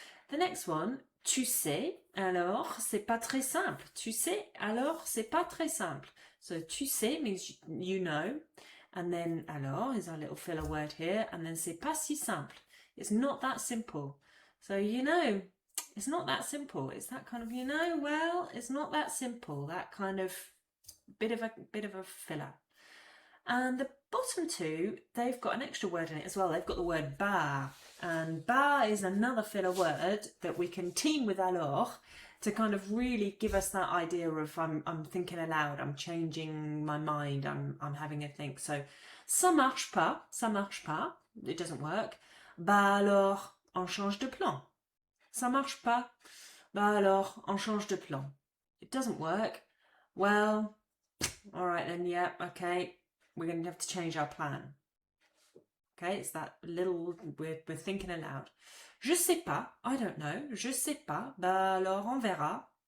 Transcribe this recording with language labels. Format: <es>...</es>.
<en>The next one,</en> <fr>tu sais, alors c'est pas très simple. Tu sais, alors c'est pas très simple. So tu sais</fr> <en>means you know, And then alors is our little filler word here. And then</en> <fr>c'est pas si simple.</fr> <en>It's not that simple. So, you know, it's not that simple. It's that kind of, you know, well, it's not that simple. That kind of bit of a filler. And the bottom two, they've got an extra word in it as well. They've got the word ba. And ba is another filler word that we can team with alors to kind of really give us that idea of I'm thinking aloud, I'm changing my mind, I'm having a think. So,</en> <fr>ça marche pas,</fr> <en>it doesn't work.</en> <fr>Bah alors, on change de plan. Ça marche pas, bah alors, on change de plan.</fr> <en>It doesn't work. Well, all right then, yeah, okay, we're going to have to change our plan. Okay, it's that little, we're thinking aloud.</en> <fr>Je sais pas,</fr> <en>I don't know.</en> <fr>Je sais pas, bah alors on verra.</fr>